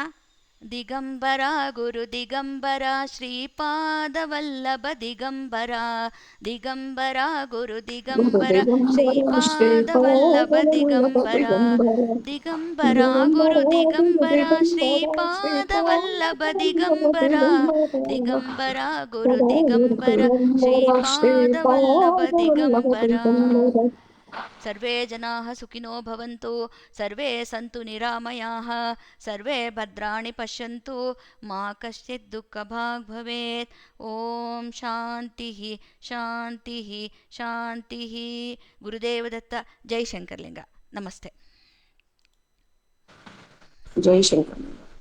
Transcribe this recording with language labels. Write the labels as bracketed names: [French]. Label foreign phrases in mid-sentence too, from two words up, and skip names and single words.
[Sanskrit] ದಿಗಂಬರ ಗುರು ದಿಗಂಬರ ಶ್ರೀಪಾದವಲ್ಲಭ ದಿಗಂಬರ, ದಿಗಂಬರ ಗುರು ದಿಗಂಬರ ಶ್ರೀಪಾದವಲ್ಲಭ ದಿಗಂಬರ, ದಿಗಂಬರ ಗುರು ದಿಗಂಬರ ಶ್ರೀಪಾದವಲ್ಲಭ ದಿಗಂಬರ, ದಿಗಂಬರ ಗುರು ದಿಗಂಬರ ಶ್ರೀಪಾದವಲ್ಲಭ ದಿಗಂಬರ. ಸರ್ವೇ ಜನಾಃ ಸುಖಿನೋ ಭವಂತು, ಸರ್ವೇ ಸಂತು ನಿರಾಮಯಾಃ, ಸರ್ವೇ ಭದ್ರಾಣಿ ಪಶ್ಯಂತು, ಮಾ ಕಶ್ಚಿತ್ ದುಃಖಭಾಗ್ ಭವೇತ್. ಓಂ ಶಾಂತಿ ಶಾಂತಿ ಶಾಂತಿ. [Kannada] ಗುರುದೇವದತ್ತ. ಜೈ ಶಂಕರಲಿಂಗ. ನಮಸ್ತೆ. ಜೈ ಶಂಕರ್.